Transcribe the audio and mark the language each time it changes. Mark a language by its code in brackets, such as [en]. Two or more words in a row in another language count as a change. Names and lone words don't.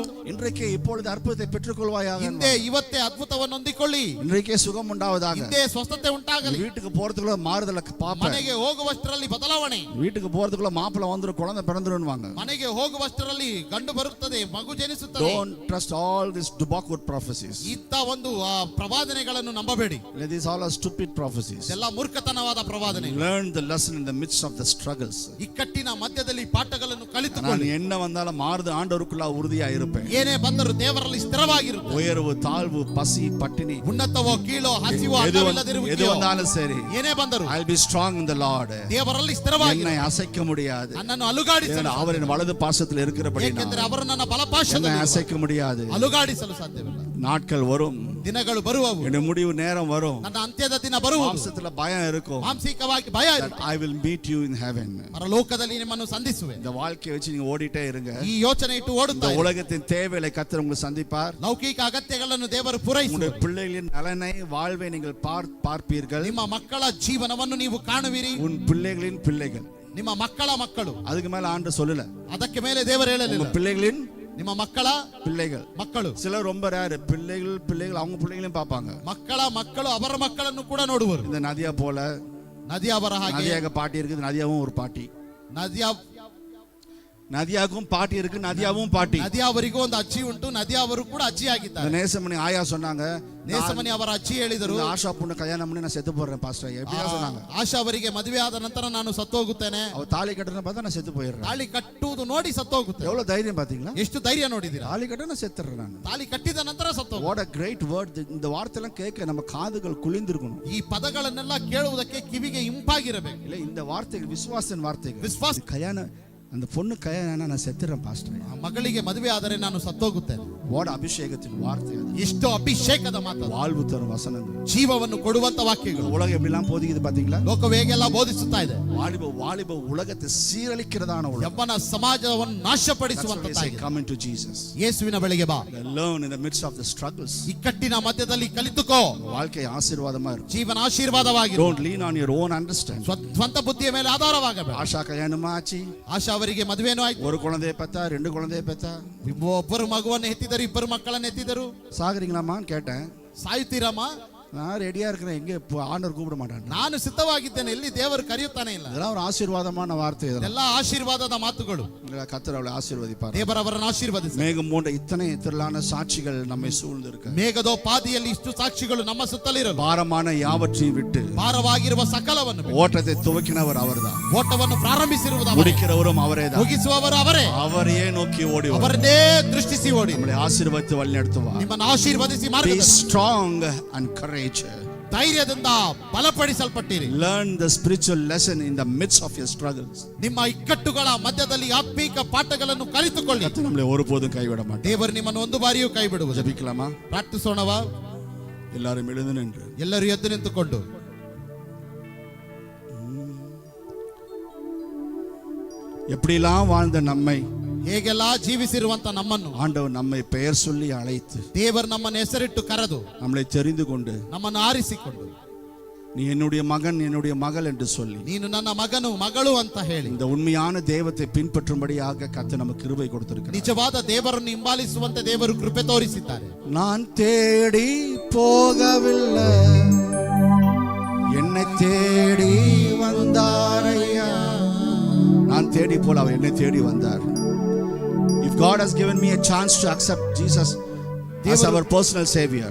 [ta] இன்றைக்கு இப்பொழுது அற்புதத்தை பெற்றுக்கொள்வாயாக, [kn] ಹಿಂದೆ ಇವತ್ತೇ ಅದ್ಭುತವನ್ನು ಹೊಂದಿಕೊಳ್ಳಿ. [ta] இன்றைக்கே சுகம் உண்டாவதாக, [kn] ಹಿಂದೆ ಸ್ವಸ್ಥತೆ ಉಂಟಾಗಲಿ. [ta] வீட்டுக்கு போறதுக்குள்ள மாறுதல பாப்பேன், [kn] ಮನೆಗೆ ಹೋಗುವಷ್ಟರಲ್ಲಿ ಬದಲಾವಣೆ. [ta] வீட்டுக்கு போறதுக்குள்ள மாப்பிள்ளை வந்துரும் குழந்தை பிறந்துருவாங்க. [kn] ಮನೆಗೆ ಹೋಗುವಷ್ಟರಲ್ಲಿ ಗಂಡು ಬರುತ್ತದೆ, ಮಗು ಜನಿಸುತ್ತದೆ. [en] Don't trust all these Dubakwood prophecies. [kn] ಇಂಥ ಒಂದು ಪ್ರವಾದನೆಗಳನ್ನು ನಂಬಬೇಡಿ. [en] These all are stupid prophecies. [kn] ಎಲ್ಲ ಮೂರ್ಖತನವಾದ ಪ್ರವಾದನೆ. [en] Learn the lesson in the midst of the struggles. [kn] ಇಕ್ಕಟ್ಟಿನ ಮಧ್ಯದಲ್ಲಿ ಪಾಠಗಳನ್ನು [ta] நான் [kn] ಕಲಿತುಕೊಳ್ಳಿ. [ta] என்ன வந்தாலும் மாறுது ஆண்டவருக்குள்ள உறுதியா இருப்பேன். [kn] ಏನೇ ಬಂದರೂ ದೇವರಲ್ಲಿ ಸ್ಥಿರವಾಗಿರು. [ta] உயர்வு தாழ்வு பசி பட்டினி [kn] ಉನ್ನತವೋ ಕೀಳೋ ಹಸಿವೋ [ta] எது [kn] ಅನ್ನವಿಲ್ಲದಿರುವಿಕೆಯೋ [ta] வந்தாலும் சரி, [kn] ಏನೇ ಬಂದರೂ [en] I'll be strong in the Lord. [kn] ದೇವರಲ್ಲಿ ಸ್ಥಿರವಾಗಿರು. [ta] என்னை அசைக்க முடியாது. [kn] ನನ್ನನ್ನು ಅಲುಗಾಡಿಸಲು, [ta] அவர் என் வலது பாசத்தில் இருக்கிறபடி [kn] ಏಕೆಂದರೆ ಅವರು ನನ್ನ [ta] என்னை [kn] ಬಲಪಾಶದಲ್ಲಿ [ta] அசைக்க முடியாது. [kn] ಅಲುಗಾಡಿಸಲು ಸಾಧ್ಯವಿಲ್ಲ. [ta] நாட்கள் வரும், [kn] ದಿನಗಳು ಬರುವವು, [ta] என் முடிவு நேரம் வரும், [kn] ನನ್ನ ಅಂತ್ಯದ ದಿನ ಬರುವುದು. [ta] மாம்சத்துல பயம் இருக்கும், [kn] ಮಾನಸಿಕವಾಗಿ ಭಯ [en] that [kn] ಇರುತ್ತೆ. [en] I will meet you in heaven. [kn] ಪರಲೋಕದಲ್ಲಿ ನಿಮ್ಮನ್ನು ಸಂಧಿಸುವೆ. [ta] இந்த வாழ்க்கையை வச்சு நீங்க ஓடிட்டே இருங்க. [kn] ಈ ಯೋಚನೆ ಇಟ್ಟು [ta] இந்த [kn] ಓಡುತ್ತಾ ಇರಿ. [ta] உலகத்தின் தேவைகளை கர்த்தர் உங்களுக்கு சந்திப்பார். [kn] ಲೌಕಿಕ ಅಗತ್ಯಗಳನ್ನು ದೇವರು ಪೂರೈಸುವರು. [ta] உங்களுடைய பிள்ளைகளின் நலனை வாழ்வை நீங்கள் பார்ப்பீர்கள். [kn] ನಿಮ್ಮ ಮಕ್ಕಳ ಜೀವನವನ್ನು ನೀವು ಕಾಣುವಿರಿ. [ta] உன் பிள்ளைகளின் பிள்ளைகள், [kn] ನಿಮ್ಮ ಮಕ್ಕಳ ಮಕ್ಕಳು. [ta] அதுக்கு மேல ஆண்டு சொல்லல, [kn] ಅದಕ್ಕೆ ಮೇಲೆ ದೇವರು ಹೇಳಲಿಲ್ಲ. [ta] உங்க பிள்ளைகளின் [kn] ನಿಮ್ಮ ಮಕ್ಕಳ [ta] பிள்ளைகள். [kn] ಮಕ್ಕಳು. [ta] சிலர் ரொம்ப ரேர், பிள்ளைகள் அவங்க பிள்ளைகளையும் பார்ப்பாங்க. [kn] ಮಕ್ಕಳ ಮಕ್ಕಳು ಅವರ ಮಕ್ಕಳನ್ನು ಕೂಡ ನೋಡುವರು. [ta] இந்த நதியா போல, [kn] ನದಿಯ ಬರ ಹಾಗೆ. [ta] நதியாக பாட்டி இருக்குது, நதியாவும் ஒரு பாட்டி. [kn] ನದಿಯ [ta] நதியாக்கும் பாட்டி இருக்கு, நதியாவும் பாட்டி. [kn] ನದಿಯವರಿಗೂ ಒಂದು ಅಜ್ಜಿ ಉಂಟು, ನದಿಯವರು ಕೂಡ ಅಜ್ಜಿ [ta] இந்த [kn] ಆಗಿದ್ದಾರೆ. [ta] நேசமணி ஆயா சொன்னாங்க, [kn] ನೇಸಮನಿ ಅವರ ಅಜ್ಜಿ ಹೇಳಿದರು, [ta] இந்த ஆஷா பொண்ணு கல்யாணம் பண்ணி நான் செத்து போடுறேன் பாஸ்டர். எப்படியா சொன்னாங்க? [kn] ಆಶಾ ಅವರಿಗೆ ಮದುವೆ ಆದ ನಂತರ ನಾನು ಸತ್ತೋಗುತ್ತೇನೆ. [ta] அவ தாலி கட்டுறத பார்த்தா நான் செத்து போயிடுறேன். [kn] ತಾಳಿ ಕಟ್ಟುವುದು ನೋಡಿ ಸತ್ತೋಗುತ್ತೇನೆ. [ta] எவ்வளவு தைரியம் பாத்தீங்களா? [kn] ಎಷ್ಟು ಧೈರ್ಯ ನೋಡಿದ್ದೀರಾ? [ta] தாலி கட்ட நான் செத்துறேன் நான். [kn] ತಾಳಿ ಕಟ್ಟಿದ ನಂತರ ಸತ್ತೋಗ. [en] What a great word. [ta] இந்த வார்த்தையெல்லாம் கேட்க நம்ம காதுகள் குளிந்திருக்கணும். [kn] ಈ ಪದಗಳನ್ನೆಲ್ಲ ಕೇಳುವುದಕ್ಕೆ ಕಿವಿಗೆ ಇಂಪಾಗಿರಬೇಕು. [ta] இல்ல இந்த வார்த்தைகள் விசுவாசன் வார்த்தைகள். [kn] ವಿಶ್ವಾಸ. [ta] கல்யாணம், அந்த பொண்ணு கல்யாணம் நான் செத்துறேன் பாஸ்டர். [kn] ಮಗಳಿಗೆ ಮದುವೆ ಆದರೆ ನಾನು ಸತ್ತೋಗುತ್ತೇನೆ. [ta] வாட அபிஷேகத்தின் வார்த்தை அது. [kn] ಎಷ್ಟು ಅಭಿಷೇಕದ ಮಾತು. [ta] வாழ்வு தரும் வசனங்கள். [kn] ಜೀವವನ್ನು ಕೊಡುವಂತ ವಾಕ್ಯಗಳು. [ta] உலகம் எப்படிலாம் போதிக்குது பாத்தீங்களா? [kn] ಲೋಕವು ಹೇಗೆಲ್ಲ ಬೋಧಿಸುತ್ತಾ ಇದೆ. [ta] வாலிப உலகத்தை சீரழிக்கிறதான உலகம். [kn] ಯವ್ವನ ಸಮಾಜವನ್ನು ನಾಶಪಡಿಸುವಂತದ್ದಾಗಿದೆ. [en] Come into Jesus. [kn] ಯೇಸುವಿನ ಬಳಿಗೆ ಬಾ. [en] Learn in the midst of the struggles. [kn] ಇಕ್ಕಟ್ಟಿನ ಮಧ್ಯದಲ್ಲಿ ಕಲಿತುಕೋ. [ta] வாழ்க்கை ஆசீர்வாதமா இருக்கும். [kn] ಜೀವನ ಆಶೀರ್ವಾದವಾಗಿರು. [en] Don't lean on your own understanding. [kn] ಸ್ವಂತ ಬುದ್ಧಿಯ ಮೇಲೆ ಆಧಾರವಾಗಬೇಡ. [ta] ஆஷா கல்யாணமா ஆச்சு, [kn] ಆಶಾ ಅವರಿಗೆ ಮದುವೆನೂ ಆಯ್ತು. [ta] ஒரு குழந்தையை பெத்தா, ரெண்டு குழந்தையை பெத்தா. [kn] ಒಬ್ಬರು ಮಗುವನ್ನು ಎತ್ತಿದರು, ಇಬ್ಬರು ಮಕ್ಕಳನ್ನು ಎತ್ತಿದರು. [ta] சாகுறீங்களாமான்னு கேட்டேன். [kn] ಸಾಯುತ್ತೀರಮ್ಮ? [ta] நான் ரெடியா இருக்கிறேன், எங்க ஆண்டவர் கூப்பிட மாட்டான். [kn] ನಾನು ಸಿದ್ಧವಾಗಿದ್ದೇನೆ, ಇಲ್ಲಿ ದೇವರು ಕರೆಯುತ್ತಾನೆ ಇಲ್ಲ. [ta] இதெல்லாம் ஒரு ஆசீர்வாதமான வார்த்தை. இதெல்லாம் [kn] ಎಲ್ಲ ಆಶೀರ್ವಾದದ ಮಾತುಗಳು. [ta] கர்த்தர் அவளை ஆசீர்வதிப்பார். [kn] ದೇವರವರನ್ನು ಆಶೀರ್ವದಿಸಿ. [ta] மேகம் போன்ற இத்தனை திரளான சாட்சிகள் நம்மை சூழ்ந்து இருக்க. [kn] ಮೇಘದೋಪಾದಿಯಲ್ಲಿ ಇಷ್ಟು ಸಾಕ್ಷಿಗಳು ನಮ್ಮ ಸುತ್ತಲಿರಲು. [ta] பாரமான யாவற்றையும் விட்டு [kn] ಭಾರವಾಗಿರುವ ಸಕಲವನ್ನು ಬಿಟ್ಟು [ta] ஓட்டத்தை துவக்கினவர் அவர்தான், [kn] ಓಟವನ್ನು ಪ್ರಾರಂಭಿಸಿರುವುದು ಅವರೇ, [ta] முடிக்கிறவரும் அவரேதான். [kn] ಮುಗಿಸುವವರು ಅವರೇ. [ta] அவரையே நோக்கி ஓடி வா. [kn] ಅವರನ್ನೇ ದೃಷ್ಟಿಸಿ ಓಡಿ. [ta] நம்மளை ஆசீர்வதித்து வழிநடத்துவார். [kn] ನಿಮ್ಮನ್ನು ಆಶೀರ್ವದಿಸಿ [en] Be [kn] ಮಾರ್ಗದರ್ಶಿಸಿ. [en] strong and courageous. courage. [kn] ಧೈರ್ಯದಿಂದ ಬಲಪಡಿಸಲ್ಪಟ್ಟಿರಿ. [en] Learn the spiritual lesson in the midst of your struggles. [kn] ನಿಮ್ಮ ಇಕ್ಕಟ್ಟುಗಳ ಮಧ್ಯದಲ್ಲಿ ಆತ್ಮೀಕ ಪಾಠಗಳನ್ನು ಕಲಿತುಕೊಳ್ಳಿ. [ta] கர்த்தர் நம்மளை ஒருபோதும் கைவிட மாட்டார். [kn] ದೇವರು ನಿಮ್ಮನ್ನು ಒಂದು ಬಾರಿಯೂ ಕೈ ಬಿಡುವುದಿಲ್ಲ. [ta] ஜெபிக்கலாமா? [kn] ಪ್ರಾರ್ಥಿಸೋಣವಾ? [ta] எல்லாரும் எழுந்து நின்று [kn] ಎಲ್ಲರೂ ಎದ್ದು ನಿಂತುಕೊಂಡು [ta] எப்படிலாம் வாழ்ந்த நம்மை [kn] ಹೇಗೆಲ್ಲ ಜೀವಿಸಿರುವಂತ ನಮ್ಮನ್ನು [ta] ஆண்டவர் நம்மை பெயர் சொல்லி அழைத்து [kn] ದೇವರು ನಮ್ಮನ್ನು ಹೆಸರಿಟ್ಟು ಕರೆದು [ta] நம்மளை தெரிந்து கொண்டு [kn] ನಮ್ಮನ್ನು ಆರಿಸಿಕೊಂಡು [ta] நீ என்னுடைய மகன் என்னுடைய மகள் என்று சொல்லி [kn] ನೀನು ನನ್ನ ಮಗನು ಮಗಳು ಅಂತ ಹೇಳಿ [ta] இந்த உண்மையான தெய்வத்தை பின்பற்றும்படியாக கர்த்தர் நமக்கு கிருபை கொடுத்திருக்கிறார். [kn] ನಿಜವಾದ ದೇವರನ್ನು ಹಿಂಬಾಲಿಸುವಂತೆ ದೇವರು ಕೃಪೆ ತೋರಿಸಿದ್ದಾರೆ. [ta] நான் தேடி போகவில்லை, என்னை தேடி வந்தாரையா. நான் தேடி போல அவர் என்னை தேடி வந்தார். [en] If God has given me a chance to accept Jesus as our personal savior,